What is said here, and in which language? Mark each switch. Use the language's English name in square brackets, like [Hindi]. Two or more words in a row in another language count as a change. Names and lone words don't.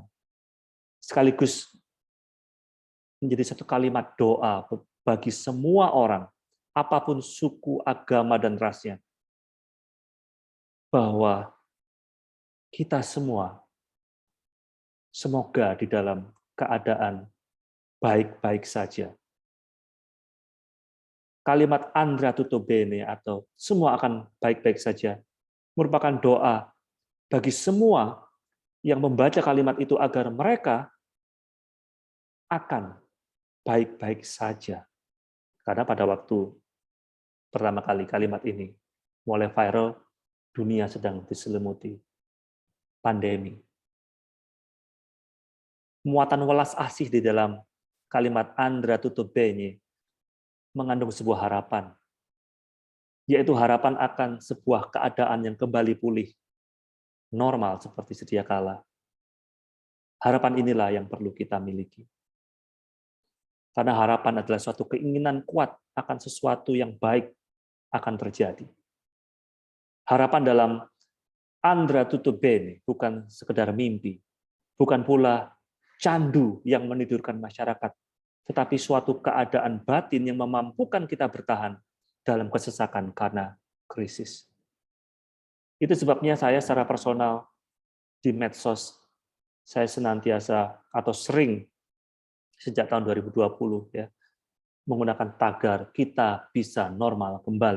[Indonesian] Sekaligus menjadi satu kalimat doa bagi semua orang, apapun suku, agama, dan rasnya, bahwa kita semua semoga di dalam keadaan baik-baik saja. Kalimat [Italian] Andrà tutto bene [Indonesian] atau semua akan baik-baik saja merupakan doa bagi semua yang membaca kalimat itu agar mereka akan baik-baik saja. Karena pada waktu pertama kali kalimat ini mulai viral, dunia sedang diselimuti pandemi. Muatan welas asih di dalam kalimat [Italian] Andrà tutto bene [Indonesian] mengandung sebuah harapan, yaitu harapan akan sebuah keadaan yang kembali pulih, normal seperti sedia kala. Harapan inilah yang perlu kita miliki. Karena harapan adalah suatu keinginan kuat akan sesuatu yang baik akan terjadi. Harapan dalam [Italian] Andrà tutto bene [Indonesian] bukan sekedar mimpi, bukan pula candu yang menidurkan masyarakat, tetapi suatu keadaan batin yang memampukan kita bertahan dalam kesesakan karena krisis. Itu sebabnya saya secara personal di medsos, saya senantiasa atau sering sejak tahun 2020 ya, menggunakan tagar "kita bisa normal kembali".